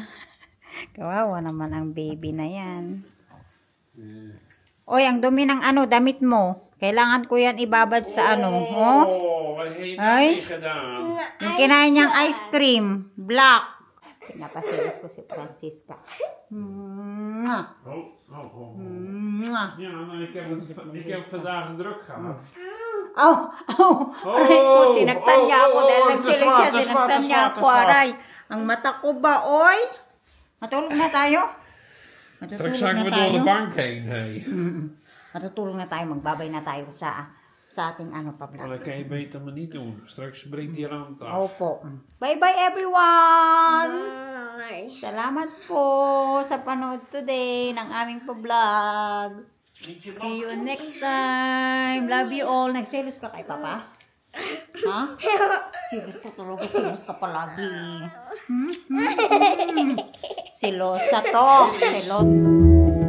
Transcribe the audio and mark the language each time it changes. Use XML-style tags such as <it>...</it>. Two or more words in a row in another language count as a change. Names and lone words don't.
<tl>Kawawa naman ang baby na yan. Oy, ang dumi ng damit mo. Kailangan ko yan ibabad sa</tl> <en>Oh, I hate</en> <tl>ay,</tl> <nl>gedaan.</nl> <tl>yung kinain niyang ice cream. Black. Pinapasilis ko si Francisca. Mwah. Oh. Mwah.</tl> <nl>Ja, nou, ik heb vandaag druk gehad.</nl> <tl>Aray ko, sinaktan niya ako dahil nagsilig siya. Sinaktan niya ako, aray. Ang mata ko ba, oy? Matulog na tayo?</tl> <nl>Straks zakken we door de bank heen.</nl> <en>Hey.</en> <tl>Matutulog na tayo, magbabay na tayo sa ating pa-vlog.</tl> <nl>Maar dat kan je beter maar niet doen. Straks breekt die alarm af.</nl> <en>Opo. Bye-bye everyone! Bye.</en> <tl>Salamat po sa panood today ng aming pa-vlog.</tl> <en>See you next time. Love you all.</en> <tl>Nagselos ka kay Papa? Ha? Selos ka talaga. Selos ka palagi. Selosa to. Selot.</tl>